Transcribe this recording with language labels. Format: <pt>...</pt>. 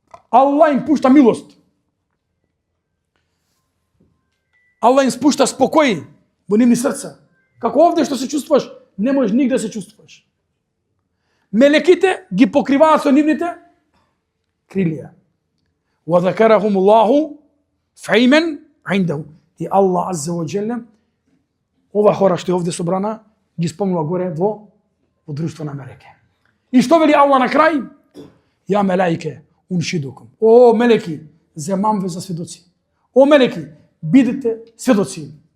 <mk>Аллах им пушта милост. Аллах им спушта спокој во нивни срца. Како овде што се чувствуваш, не можеш нигде да се чувствуваш. Мелеките ги покриваат со нивните крилија.</mk> <ar>Ва закарахум Аллаху фи мин индаху.</ar> <mk>И Аллах азза ва џелле ова хора што е овде собрана ги спомнува горе во друштво на мелеке. И што вели Аллах на крај?</mk> <ar>Ја мелаике уншидукум.</ar> <mk>О мелеки, земам ве за сведоци. О мелеки, бидете сведоци.</mk>